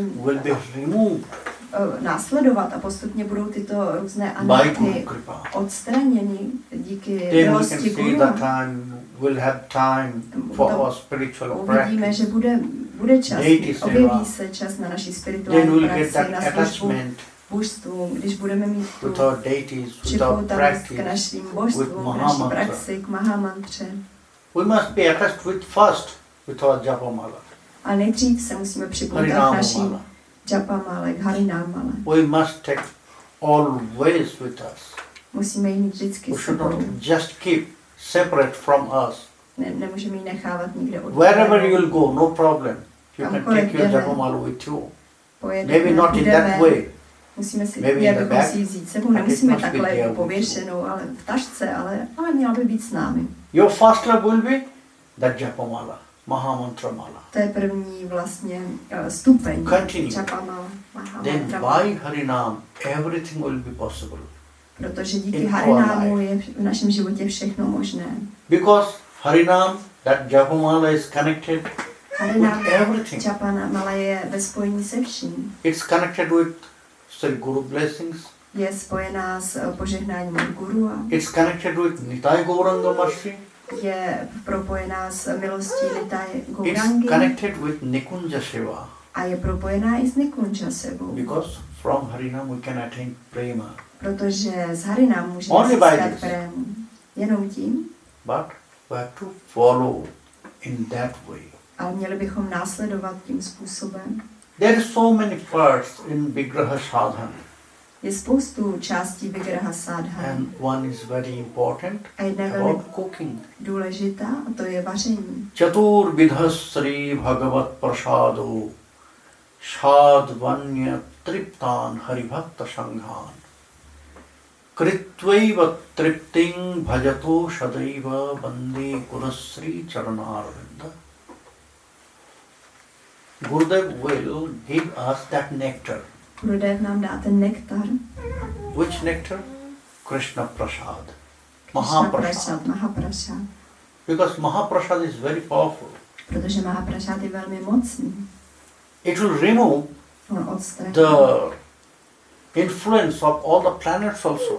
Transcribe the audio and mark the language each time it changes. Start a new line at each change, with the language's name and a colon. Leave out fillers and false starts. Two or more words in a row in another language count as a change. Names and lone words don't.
English: will be removed
Czech: následovat a postupně budou tyto různé
English: by Guru anarchy Kripa.
Czech: odstraněny díky
English: Then we can
Czech: milosti
English: see
Czech: Guru.
English: the time, we'll have time for our spiritual
Czech: Uvidíme,
English: practice.
Czech: že bude čas,
English: Deity seva.
Czech: objeví se čas na naší
English: Then
Czech: spirituální
English: we'll get
Czech: praxi,
English: that
Czech: na službu
English: attachment
Czech: božstvu, když budeme mít tu
English: with our deities, with our
Czech: připoutanost k
English: practice.
Czech: našim
English: with
Czech: božstvům, k naší
English: Mahamantra.
Czech: praxi, k Mahamantře.
English: We must be attached with first with our japamala,
Czech: Ale nejdřív se musíme připoutat k
English: Harinamala.
Czech: našim japamále, k Harinámale.
English: We must take always with us.
Czech: Musíme ji mít vždycky
English: We
Czech: s
English: should
Czech: sebou.
English: not just keep separate from us.
Czech: Nemůžeme ji nechávat nikde od
English: Wherever you will go, no problem. You can
Czech: Kamkoliv
English: take your
Czech: jdeme.
English: japamala with you.
Czech: Pojedeme,
English: Maybe not in
Czech: jdeme.
English: that way.
Czech: Musíme si,
English: Maybe in
Czech: měli
English: the
Czech: bychom
English: back,
Czech: si ji vzít sebou,
English: but
Czech: nemusíme
English: it must be
Czech: takhle
English: there
Czech: jako
English: with you.
Czech: pověšenou, ale v tašce, ale měla by být s námi.
English: Your first love will be that japamala, Mahamantra mala.
Czech: To je první vlastně stupeň.
English: Continue. Japamala, Then Mahamantra. by Harinam, everything will be possible.
Czech: Protože díky
English: in
Czech: Harinámu
English: our
Czech: je v našem životě všechno možné.
English: Because Harinam, that japamala is connected
Czech: Harinám,
English: with everything.
Czech: Japamala je ve spojení se vším.
English: It's connected with Sri Guru blessings.
Czech: Je spojená s požehnáním od Guru a
English: It's connected with Nitai Gauranga Mercy.
Czech: je propojená s milostí Nitai
English: It's
Czech: Gourangy
English: connected with Nikunja Shiva.
Czech: a je propojená i s Nikunja sebou.
English: Because from Harinam we can attain prema.
Czech: Protože z Harinám můžeme
English: Only by
Czech: získat
English: this.
Czech: prému. Jenom tím,
English: But we have to follow in that way.
Czech: ale měli bychom následovat tím způsobem.
English: There are so many parts in Vigraha Sadhana.
Czech: Je spoustu částí Vigraha Sadhana.
English: And one is very important
Czech: A jedna je velmi
English: about cooking.
Czech: důležitá a to je vaření.
Sanskrit: Chatur vidhas Sri Bhagavat Prasado Shadvanya Triptan Haribhakta Sanghan Kritvaiva Tripting Bhajato Shadaiva Bande Gurasri Charanarvinda.
English: Gurudev will give us that nectar.
Czech: Gurudev nám dá ten nektar,
English: Which nectar? Krishna Prasad.
Czech: Krishna
English: Mahaprasad.
Czech: Mahaprasad.
English: Because Mahaprasad is very powerful.
Czech: Protože Mahaprasad je velmi mocný.
English: It will remove
Czech: On odstraní
English: the influence of all the planets also.